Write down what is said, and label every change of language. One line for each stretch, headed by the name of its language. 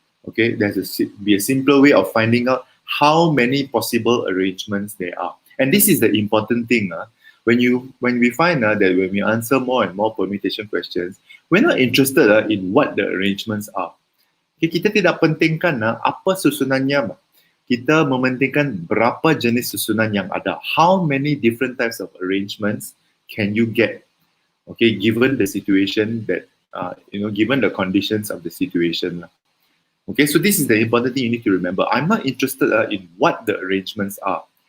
English: Okay, there has to be a simpler way of finding out how many possible arrangements there are. And this is the important thing. When we find that when we answer more and more permutation questions, we're not interested in what the arrangements are.
Malay: Okay, kita tidak pentingkan apa susunannya. Kita mementingkan berapa jenis susunan yang ada.
English: How many different types of arrangements can you get? Okay, given the situation that, given the conditions of the situation. Okay, so this is the important thing you need to remember. I'm not interested in what the arrangements are.